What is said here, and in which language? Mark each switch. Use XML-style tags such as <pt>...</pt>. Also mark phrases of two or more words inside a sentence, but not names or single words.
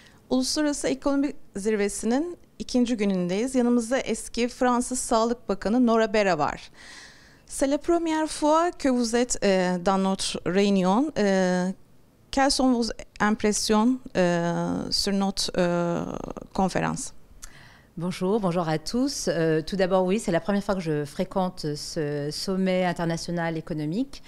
<tr>Uluslararası Ekonomi Zirvesi'nin ikinci günündeyiz. Yanımızda eski Fransız Sağlık Bakanı Nora Bera var.</tr> <fr>C'est la première fois que vous êtes dans notre réunion. Quelles sont vos impressions sur notre conférence? Bonjour, bonjour à tous. Tout d'abord, oui, c'est la première fois que je fréquente ce sommet international économique.</fr>